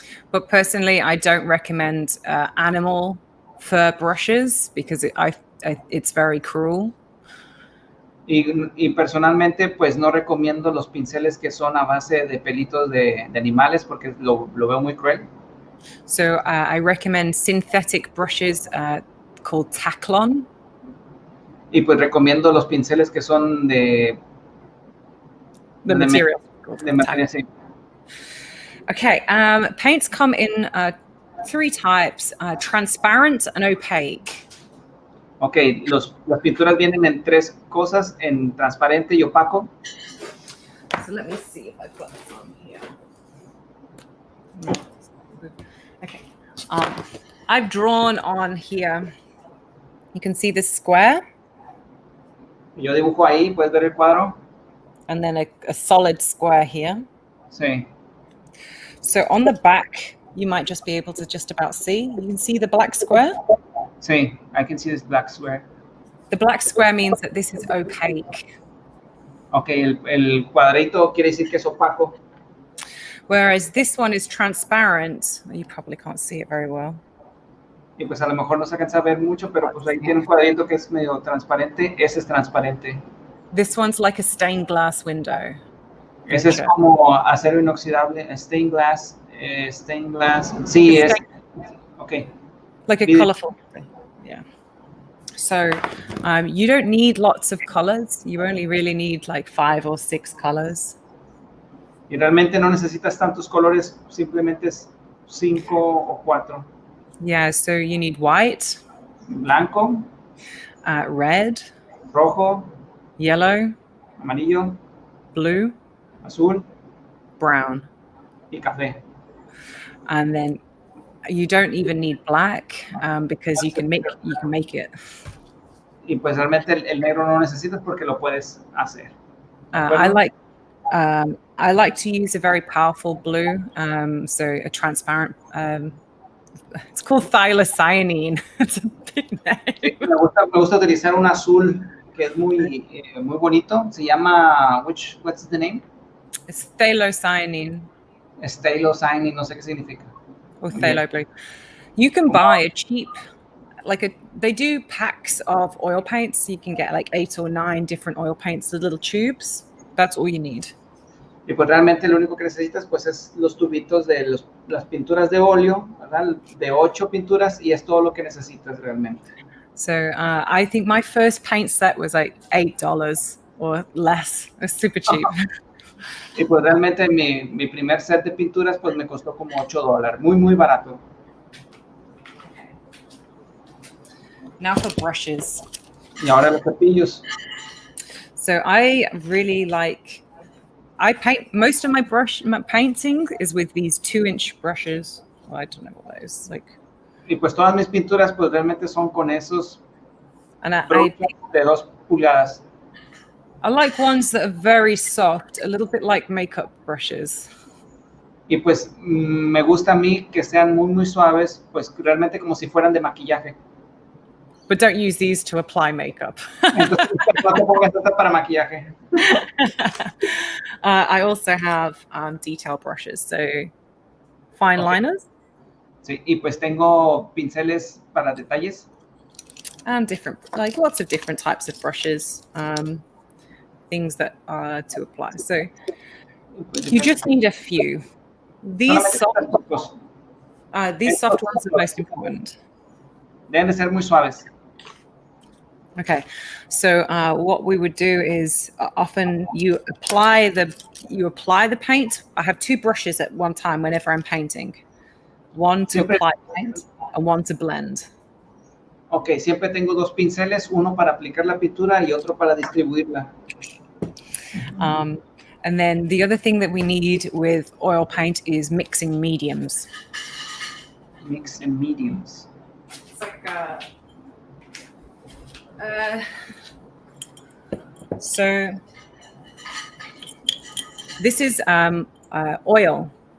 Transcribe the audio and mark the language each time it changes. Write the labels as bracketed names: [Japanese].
[English] But personally, I don't recommend animal fur brushes because it's very cruel. [Spanish] Y personalmente, pues no recomiendo los pinceles que son a base de pelitos de animales porque lo veo muy cruel. [English] So I recommend synthetic brushes called Taclon. [Spanish] Y pues recomiendo los pinceles que son de material. Sí. [English] Okay, paints come in 3 types, transparent and opaque. [Spanish] Ok, las pinturas vienen en 3 cosas, en transparente y opaco. [English] So let me see if I've got some here. Okay, I've drawn on here. You can see this square. [Spanish] Yo dibujo ahí, puedes ver el cuadro. [English] And then a solid square here. [Spanish] Sí. [English] So on the back, you might just be able to just about see. You can see the black square? Sí, I can see this black square. The black square means that this is opaque. [Spanish] Ok, el cuadrito quiere decir que es opaco. [English] Whereas this one is transparent. You probably can't see it very well. [Spanish] Y pues a lo mejor no se alcanza a ver mucho, pero pues ahí tiene un cuadrito que es medio transparente. Ese es transparente. [English] This one's like a stained glass window. [Spanish] Ese es como acero inoxidable, [English] stained glass. [Spanish] Sí, es. Okay. [English] Like a colorful. Yeah. So you don't need lots of colors. You only really need like 5 or 6 colors. [Spanish] Y realmente no necesitas tantos colores, simplemente es 5 o 4. [English] Yeah, so you need white, [Spanish] blanco, [English] red, [Spanish] rojo, [English] yellow, [Spanish] amarillo, [English] blue, [Spanish] azul, [English] brown, [Spanish] y café. [English] And then you don't even need black because you can make it. [Spanish] Y pues realmente el negro no necesitas porque lo puedes hacer. [English] I like to use a very powerful blue, so a transparent. It's called thylacyanine. It's a big name. [Spanish] Me gusta utilizar un azul que es muy bonito. Se llama [English] what's the name? It's phthalocyanine. [Spanish] Phthalocyanine, no sé qué significa. [English] Or phthalo blue. You can buy a cheap, they do packs of oil paints. So you can get like 8 or 9 different oil paints, the little tubes. That's all you need. [Spanish] Y pues realmente lo único que necesitas pues es los tubitos de las pinturas de óleo, ¿verdad? De 8 pinturas y es todo lo que necesitas realmente. [English] So I think my first paint set was like $8 or less. It was super cheap. [Spanish] Y pues realmente mi primer set de pinturas pues me costó como $8, muy barato. [English] Now for brushes. [Spanish] Y ahora los cepillos. [English] So I really I paint most of my painting is with these 2-inch brushes. Well, I don't know what those like. [Spanish] Y pues todas mis pinturas pues realmente son con esos [English] brushes [Spanish] de 2 pulgadas. [English] I like ones that are very soft, a little bit like makeup brushes. [Spanish] Y pues me gusta a mí que sean muy suaves, pues realmente como si fueran de maquillaje. [English] But don't use these to apply makeup. [Spanish] Entonces, no te pongas estas para maquillaje. [English] I also have detail brushes, so fine liners. [Spanish] Sí, y pues tengo pinceles para detalles. [English] And different, lots of different types of brushes, things that are to apply. So you just need a few. These soft ones are most important. [Spanish] Deben de ser muy suaves. [English] Okay, so what we would do is often you apply the paint. I have 2 brushes at one time whenever I'm painting. One to apply paint and one to blend. [Spanish] Okay, siempre tengo 2 pinceles, uno para aplicar la pintura y otro para distribuirla. [English] And then the other thing that we need with oil paint is mixing mediums. Mixing mediums. It's like so this is oil.